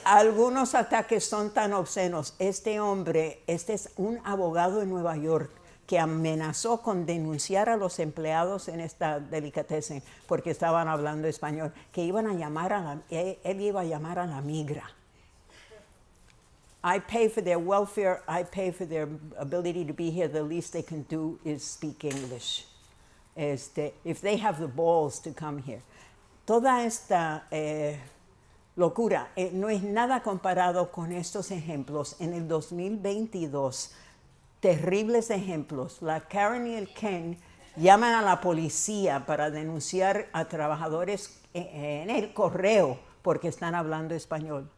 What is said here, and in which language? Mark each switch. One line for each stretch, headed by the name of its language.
Spanish: Algunos ataques son tan obscenos. Este es un abogado en Nueva York que amenazó con denunciar a los empleados en esta delicatessen porque estaban hablando español, que iban a llamar él iba a llamar a la migra.
English: I pay for their welfare, I pay for their ability to be here, the least they can do is speak English. If they have the balls to come here.
Spanish: Toda esta locura no es nada comparado con estos ejemplos. En el 2022, terribles ejemplos. La Karen y el Ken llaman a la policía para denunciar a trabajadores en el correo porque están hablando español.